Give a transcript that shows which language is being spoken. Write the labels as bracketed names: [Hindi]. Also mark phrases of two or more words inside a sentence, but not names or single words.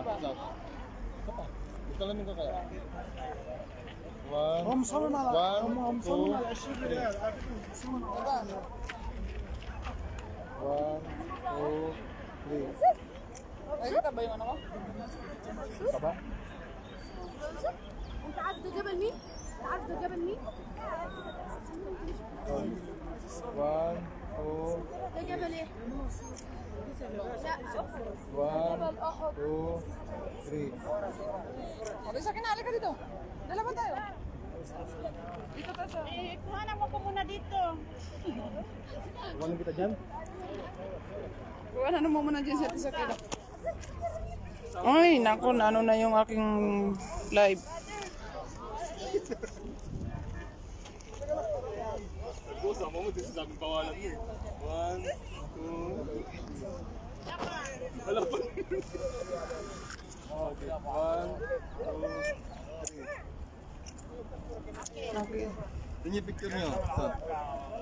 [Filipino] Talamin ka kaya. 1, 2, 3. Nakikita ba yung ano ko? Kaba? [Arabic] انت عارف ده جبل مين؟ عارف ده جبل مين؟ [Filipino] 1, 2, [Arabic] ده جبل ايه؟ [Filipino] 1, 2, 3. Ate Sakina, halika dito. Dalawa tayo. Dito tayo sa... Kuhanan mo ko muna dito. Iwanan kita dyan? Kuha na mo muna dyan si Ate Sakina. Ay, naku, ano na yung aking live. Sama mo, [English] this is [Filipino] aming pawalan mo. 1, 2, 3. Wala pa. Okay, 1, 2, 3. Okay. Tingin picture niyo.